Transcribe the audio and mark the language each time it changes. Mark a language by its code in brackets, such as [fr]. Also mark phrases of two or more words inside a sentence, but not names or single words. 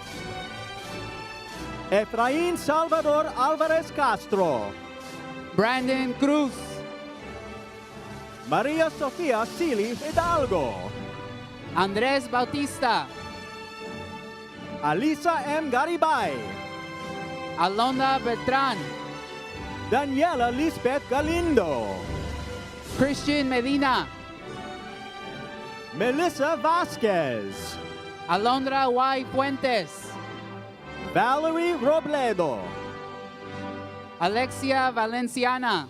[es] Efrain Salvador Alvarez Castro, Brandon Cruz, Maria Sofia Sili Hidalgo, Andres Bautista, Alisa M. Garibay, Alonda Beltran, Daniela Lisbeth Galindo, Christian Medina, Melissa Vasquez, Alondra Y. Fuentes, Valerie Robledo, Alexia Valenciana,